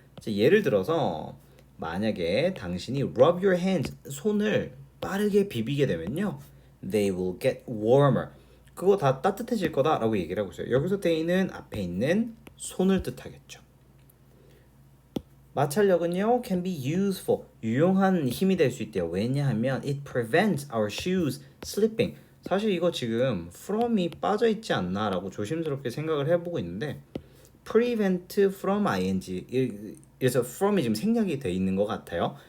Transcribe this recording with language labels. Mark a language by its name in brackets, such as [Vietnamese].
[Korean] 자, 예를 들어서 만약에 당신이 [English] rub your hands, [Korean] 손을 빠르게 비비게 되면요, [English] they will get warmer. [Korean] 그거 다 따뜻해질 거다라고 얘기를 하고 있어요. 여기서 they는 앞에 있는 손을 뜻하겠죠. 마찰력은요 [English] can be useful, [Korean] 유용한 힘이 될 수 있대요. 왜냐하면 [English] it prevents our shoes slipping. [Korean] 사실 이거 지금 from이 빠져 있지 않나라고 조심스럽게 생각을 해보고 있는데 prevent from ing, 그래서 from이 지금 생략이 돼 있는 것 같아요.